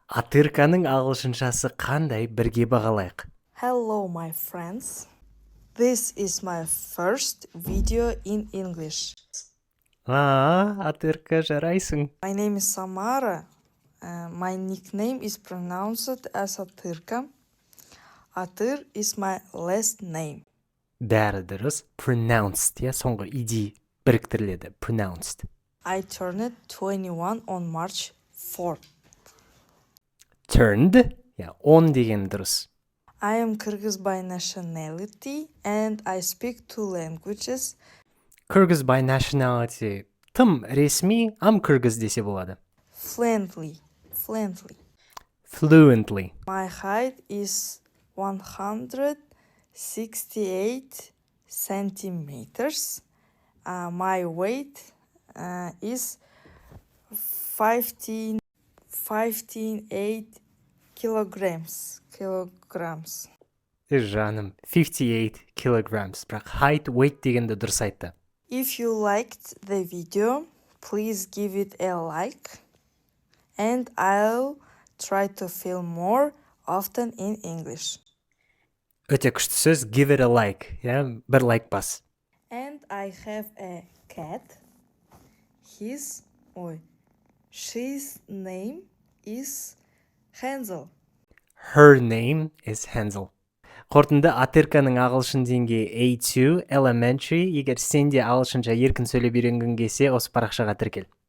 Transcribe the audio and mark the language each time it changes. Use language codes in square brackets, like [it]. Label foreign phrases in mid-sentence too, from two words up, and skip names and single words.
[kk] Атырканың ағылшыншасы қандай, бірге бағалайық. [en] Hello, my friends. This is my first video in English. [kk] Атырка, жарайсың. [en] My name is Samara. My nickname is pronounced as Атырка. Атыр is my last name. [kk] Бәрі дұрыс. Pronounced, соңғы иди біріктіріледі. [en] Pronounced. I turned 21 on March 4th. Turned, on [kk] деген дұрыс. [en] I am Kyrgyz by nationality and I speak 2 languages. Kyrgyz by nationality. [kk] Тым ресми, Kyrgyz десе болады. [en] Fluently. Fluently. My height is 168 centimeters. My weight is 15.8 kilograms. [kk] Жаным, 58 kilograms. Бірақ [en] height, weight [kk] дегенді дұрыс айтты. [en] If you liked the video, please give it a like. And I'll try to film more often in English. [kk] Өте күшті сөз, [en] give it a like. [kk] Бір лайк бас. [en] And I have a cat. She's name is Hansel. Her name is Hansel. [kk] Қорытынды Атырканың ағылшын деңгейі A2 elementary. Егер сен де ағылшынша еркін сөйлеп үйренгің келсе, осы парақшаға тіркел.